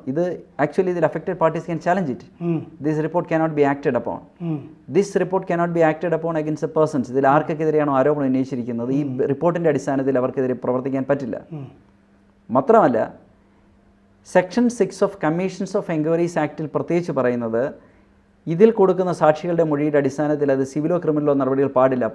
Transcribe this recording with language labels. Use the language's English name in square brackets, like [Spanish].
[English] ഇത് ആക്ച്വലി ഇതിൽ affected parties can challenge it. This report cannot be acted upon. This report cannot be acted upon against the persons. [Malayalam] ഇതിൽ ആർക്കെതിരെയാണോ ആരോപണം ഉന്നയിച്ചിരിക്കുന്നത് ഈ റിപ്പോർട്ടിൻ്റെ അടിസ്ഥാനത്തിൽ അവർക്കെതിരെ പ്രവർത്തിക്കാൻ പറ്റില്ല. മാത്രമല്ല section 6 of commissions of enquiries ആക്ടിൽ പ്രത്യേകിച്ച് പറയുന്നത് ഇതിൽ കൊടുക്കുന്ന സാക്ഷികളുടെ മൊഴിയുടെ അടിസ്ഥാനത്തിൽ അത് സിവിലോ ക്രിമിനലോ നടപടികൾ പാടില്ല.